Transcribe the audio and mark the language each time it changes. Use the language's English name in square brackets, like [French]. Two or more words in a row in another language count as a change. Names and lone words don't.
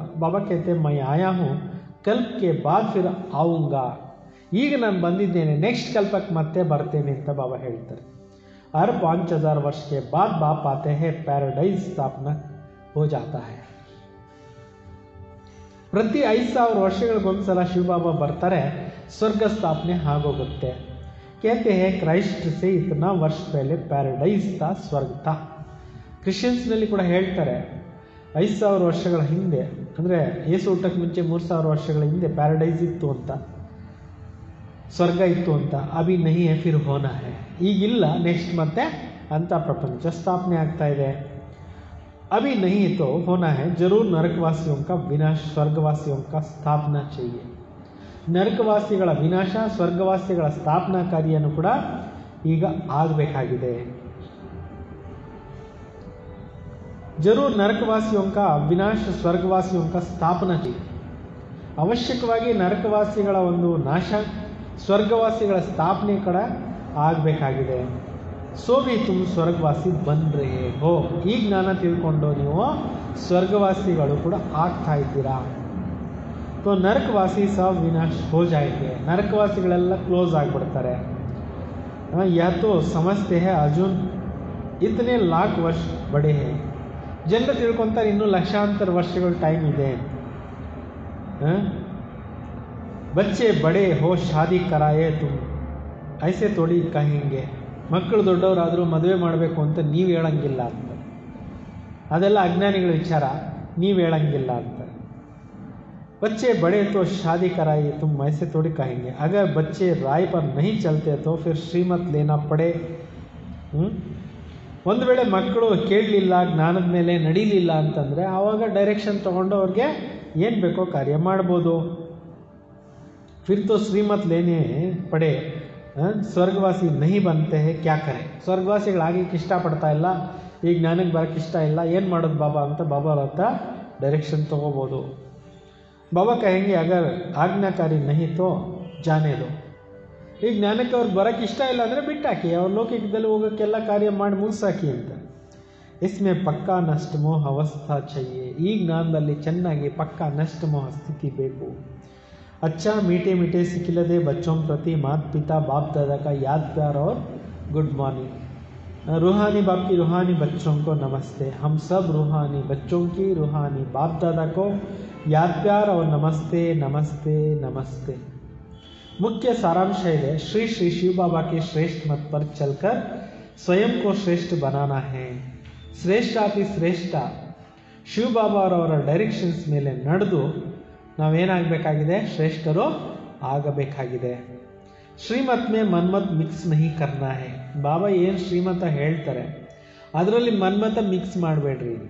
[Hindi] बाबा कहते मैं आया हूँ कल्प के बाद फिर आऊँगा, [Kannada] ಈಗ ನಾನು ಬಂದಿದ್ದೇನೆ, ನೆಕ್ಸ್ಟ್ ಕಲ್ಪಕ್ಕೆ ಮತ್ತೆ ಬರ್ತೇನೆ ಅಂತ ಬಾಬಾ ಹೇಳ್ತಾರೆ. [Hindi] हर 5000 वर्ष के बाद बाप आते हैं, पैराडाइज स्थापना हो जाता है. [Kannada] ಪ್ರತಿ 5000 ವರ್ಷಗಳಿಗೊಂದ್ಸಲ ಶಿವಬಾಬಾ ಬರ್ತಾರೆ, ಸ್ವರ್ಗ ಸ್ಥಾಪನೆ ಆಗೋಗುತ್ತೆ. [Hindi] कहते हैं ಕ್ರೈಸ್ಟ್ से इतना वर्ष पहले पैराडाइज था, ಸ್ವರ್ಗ था. [Kannada] ಕ್ರಿಶ್ಚಿಯನ್ಸ್ನಲ್ಲಿ ಕೂಡ ಹೇಳ್ತಾರೆ 5000 ವರ್ಷಗಳ ಹಿಂದೆ, ಅಂದರೆ ಯೇಸು ಹುಟ್ಟಕ್ಕೆ ಮುಂಚೆ 3000 ವರ್ಷಗಳ ಹಿಂದೆ ಪ್ಯಾರಡೈಸ್ ಇತ್ತು ಅಂತ, ಸ್ವರ್ಗ ಇತ್ತು ಅಂತ. [Hindi] अभी नहीं है फिर होना है, [Kannada] ಈಗಿಲ್ಲ, ನೆಕ್ಸ್ಟ್ ಮತ್ತೆ ಅಂತ ಪ್ರಪಂಚ ಸ್ಥಾಪನೆ ಆಗ್ತಾ ಇದೆ. [Hindi] अभी नहीं तो होना है, जरूर नरकवासियों का विनाश, स्वर्गवासियों का स्थापना चाहिए. [Kannada] ನರಕವಾಸಿಗಳ ವಿನಾಶ, ಸ್ವರ್ಗವಾಸಿಗಳ ಸ್ಥಾಪನಾ ಕಾರ್ಯನೂ ಕೂಡ ಈಗ ಆಗಬೇಕಾಗಿದೆ. [Hindi] ज़रूर नरकवासियों का विनाश, स्वर्गवासियों का स्थापना चाहिए. [Kannada] ಅವಶ್ಯಕವಾಗಿ ನರಕವಾಸಿಗಳ ಒಂದು ನಾಶ, ಸ್ವರ್ಗವಾಸಿಗಳ ಸ್ಥಾಪನೆ ಕೂಡ ಆಗಬೇಕಾಗಿದೆ. [Hindi] सो भी तुम स्वर्गवासी बन रहे हो, [Kannada] ಈ ಜ್ಞಾನ ತಿಳ್ಕೊಂಡು ನೀವು ಸ್ವರ್ಗವಾಸಿಗಳು ಕೂಡ ಆಗ್ತಾ ಇದ್ದೀರಾ. [Hindi] तो ನರಕವಾಸಿ सब विनाश हो जाएंगे, [Kannada] ನರಕವಾಸಿಗಳೆಲ್ಲ ಕ್ಲೋಸ್ ಆಗಿಬಿಡ್ತಾರೆ. [Hindi] यह तो समझते हैं अर्जुन इतने लाख वर्ष बड़े हैं, [Kannada] ಜನರು ತಿಳ್ಕೊತಾರೆ ಇನ್ನೂ ಲಕ್ಷಾಂತರ ವರ್ಷಗಳ ಟೈಮ್ ಇದೆ. [Hindi] बच्चे बड़े हो शादी कराए तुम ऐसे थोड़ी कहेंगे, [Kannada] ಮಕ್ಕಳು ದೊಡ್ಡವರಾದರೂ ಮದುವೆ ಮಾಡಬೇಕು ಅಂತ ನೀವು ಹೇಳಂಗಿಲ್ಲ ಅಂತ, ಅದೆಲ್ಲ ಅಜ್ಞಾನಿಗಳ ವಿಚಾರ, ನೀವು ಹೇಳಂಗಿಲ್ಲ ಅಂತ. [Hindi] बच्चे बड़े तो शादी कराइए तुम ऐसे थोड़ी कहेंगे, अगर बच्चे राय पर नहीं चलते तो फिर ಶ್ರೀಮತ್ लेना पड़े. [Kannada] ಒಂದು ವೇಳೆ ಮಕ್ಕಳು ಕೇಳಲಿಲ್ಲ, ಜ್ಞಾನದ ಮೇಲೆ ನಡೀಲಿಲ್ಲ ಅಂತಂದರೆ ಆವಾಗ ಡೈರೆಕ್ಷನ್ ತೊಗೊಂಡು ಅವ್ರಿಗೆ ಏನು ಬೇಕೋ ಕಾರ್ಯ ಮಾಡ್ಬೋದು. [Hindi] फिर तो श्रीमत लेने पड़े, स्वर्गवासी नहीं बनते हैं क्या करें, [Kannada] ಸ್ವರ್ಗವಾಸಿಗಳಾಗಕ್ಕೆ ಇಷ್ಟಪಡ್ತಾ ಇಲ್ಲ, ಈಗ ಜ್ಞಾನಕ್ಕೆ ಬರೋಕ್ಕೆ ಇಷ್ಟ ಇಲ್ಲ, ಏನು ಮಾಡೋದು ಬಾಬಾ ಅಂತ ಬಾಬಾ ಅವ್ರ ಹತ್ರ ಡೈರೆಕ್ಷನ್ ತೊಗೋಬೋದು. [Hindi] बाबा कहेंगे अगर आज्ञाकारी नहीं तो जाने दो, [Kannada] ಈಗ ಜ್ಞಾನಕ್ಕೆ ಅವ್ರಿಗೆ ಬರೋಕ್ಕೆ ಇಷ್ಟ ಇಲ್ಲ ಅಂದರೆ ಬಿಟ್ಟಾಕಿ, ಅವ್ರ ಲೌಕಿಕದಲ್ಲಿ ಹೋಗೋಕ್ಕೆಲ್ಲ ಕಾರ್ಯ ಮಾಡಿ ಮುಗಿಸಾಕಿ ಅಂತ. [Hindi] इसमें पक्का नष्टमोह अवस्था चाहिए, [Kannada] ಈ ಜ್ಞಾನದಲ್ಲಿ ಚೆನ್ನಾಗಿ ಪಕ್ಕಾ ನಷ್ಟಮೋಹ ಸ್ಥಿತಿ ಬೇಕು. [Hindi] अच्छा मीठे मीठे सिखिलदे बच्चों प्रति माता पिता बाप दादा का याद प्यार और [English] good morning. [Hindi] रूहानी बाप की रूहानी बच्चों को नमस्ते. हम सब रूहानी बच्चों की रूहानी बाप दादा को याद प्यार और नमस्ते नमस्ते नमस्ते. मुख्य सारांश है, श्री श्री शिव बाबा के श्रेष्ठ मत पर चलकर स्वयं को श्रेष्ठ बनाना है. श्रेष्ठाति श्रेष्ठ [Kannada] ಶಿವ ಬಾಬಾ ಅವರ ಡೈರೆಕ್ಷನ್ಸ್ ಮೇಲೆ ನಡೆದು ನಾವೇನಾಗಬೇಕಾಗಿದೆ, ಶ್ರೇಷ್ಠರು ಆಗಬೇಕಾಗಿದೆ. [Hindi] श्रीमत में मनमत मिक्स नहीं करना है, [Kannada] ಬಾಬಾ ಏನು ಶ್ರೀಮತ ಹೇಳ್ತಾರೆ ಅದರಲ್ಲಿ ಮನ್ಮತ ಮಿಕ್ಸ್ ಮಾಡಬೇಡ್ರಿ ಅಂತ.